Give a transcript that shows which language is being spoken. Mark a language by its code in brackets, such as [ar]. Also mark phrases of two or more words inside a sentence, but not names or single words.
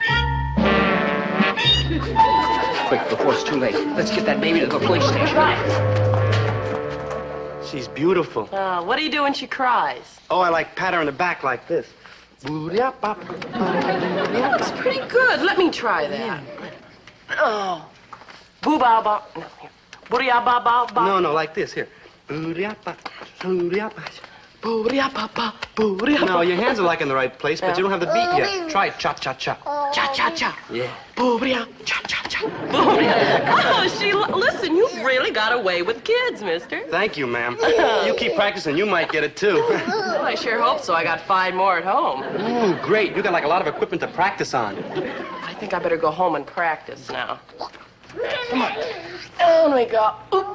[en] Quick, before it's too late. Let's get that baby to the police station. She's beautiful. What do you do when she cries? Oh, I like pat her on the back like this. That's pretty good. Let me try that. Oh. Boo-ba-ba. No, here. Booty-ya-ba-ba-ba. No, like this. Here. No, your hands are like in the right place, but you don't have the beat yet. Try cha-cha-cha. Cha-cha-cha. Yeah. Booty-ya. Cha-cha-cha. Oh, listen, you've really got away with kids, mister. Thank you, ma'am. You keep practicing, you might get it, too. Well, I sure hope so. I got 5 more at home. Ooh, great. You got like a lot of equipment to practice on. I think I better go home and practice now. Come on. On we go. Oop.